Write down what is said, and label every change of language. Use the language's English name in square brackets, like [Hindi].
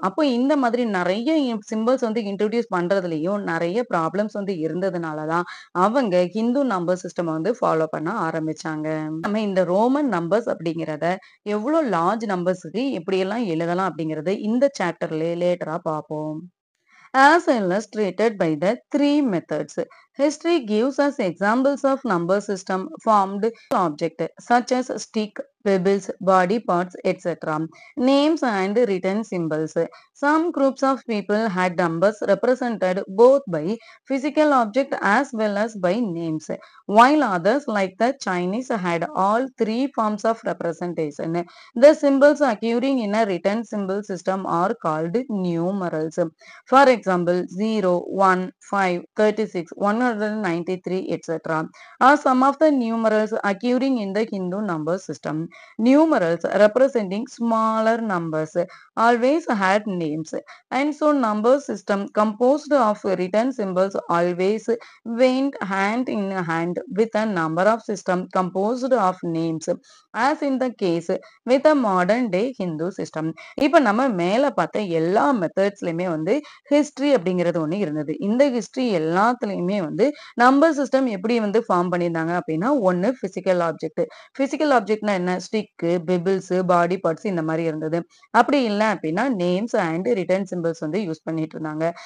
[Tamil] அப்போ இந்த மாதிரி நெறைய சிம்பிள்ஸ் வந்து இன்ட்ரோடியூஸ் பண்றதுலயும் நெறைய ப்ராப்ளம்ஸ் வந்து இருந்ததுனால தான், அவங்க ஹிந்து நம்பர் சிஸ்டம வந்து ஃபாலோ பண்ண ஆரம்பிச்சாங்க. நம்ம இந்த ரோமன் நம்பர்ஸ் அப்படிங்கிறத எவ்ளோ லார்ஜ் நம்பர்ஸ்க்கு எப்படியெல்லாம் எழுதலாம் அப்படிங்கிறது இந்த சாப்டர்ல லேட்டரா பார்ப்போம். [English] As illustrated by the 3 methods. History gives us examples of number system formed object such as stick, pebbles, body parts, etc. Names and written symbols. Some groups of people had numbers represented both by physical object as well as by names, while others like the Chinese had all 3 forms of representation. The symbols occurring in a written symbol system are called numerals. For example, 0, 1, 5, 36, 193, etc. are some of the numerals occurring in the Hindu number system. Numerals representing smaller numbers always had names, and so number system composed of written symbols always went hand in hand with a number of system composed of names, as in the case with a modern day Hindu system. [Tamil] இப்ப நம்ம மேல பார்த்த எல்லா மெத்தட்ஸ்லயுமே வந்து history அப்படிங்கிறது ஒண்ணு இருந்தது. இந்த ஹிஸ்டரி எல்லாத்துலயுமே வந்து நம்பர் சிஸ்டம் எப்படி வந்து ஃபார்ம் பண்ணியிருந்தாங்க அப்படின்னா, ஒண்ணு பிசிக்கல் ஆப்ஜெக்ட். பிசிக்கல் ஆப்ஜெக்ட்னா என்ன? ஸ்டிக்கு, பெபிள்ஸ், பாடி பார்ட்ஸ் இந்த மாதிரி இருந்தது. அப்படி இல்ல அப்படின்னா நேம்ஸ் அண்ட் ரிட்டன் சிம்பிள்ஸ் வந்து யூஸ் பண்ணிட்டு இருந்தாங்க.